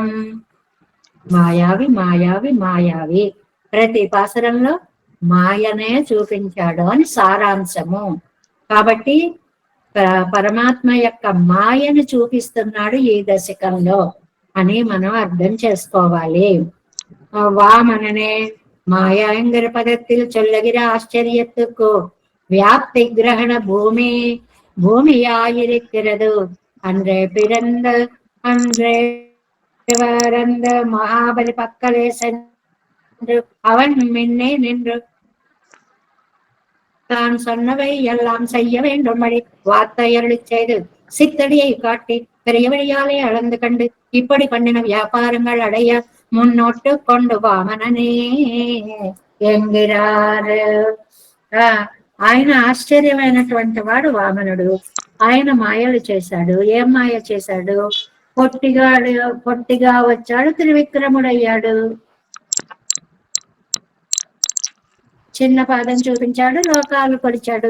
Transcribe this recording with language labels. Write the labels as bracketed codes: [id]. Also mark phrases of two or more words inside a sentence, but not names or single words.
[te] మాయావి మాయావి మాయావి, ప్రతి పాసురంలో మాయనే చూపించాడు అని సారాంశము. కాబట్టి పరమాత్మ యొక్క మాయను చూపిస్తున్నాడు ఈ దశకంలో అని మనం అర్థం చేసుకోవాలి. [ta] வாமனனை மாயாங்கர பதத்தில் சொல்லகிற ஆச்சர்யத்துக்கு வ்யாப்தி க்ரஹண பூமியாயிருக்கிறது. അன்றே பிறந்த அன்றே வரந்த மகாபலி பக்கலே சென்று அவன் முன்னே நின்று தான் சொன்னவை எல்லாம் செய்ய வேண்டும்படி வார்த்தை அருளி செய்து சித்தடியை காட்டி பெரிய வழியாலே அளந்து கண்டு இப்படி பண்ணின வியாபாரங்கள் அடைய முன்னோட்டு கொண்டு வாமனனே என்கிறார். [te] ఆయన ఆశ్చర్యమైనటువంటి వాడు వామనుడు. ఆయన మాయలు చేశాడు. ఏం మాయ చేశాడు? పొట్టిగా వచ్చాడు, త్రివిక్రముడయ్యాడు. చిన్న పాదం చూపించాడు, లోకాలు కొలిచాడు.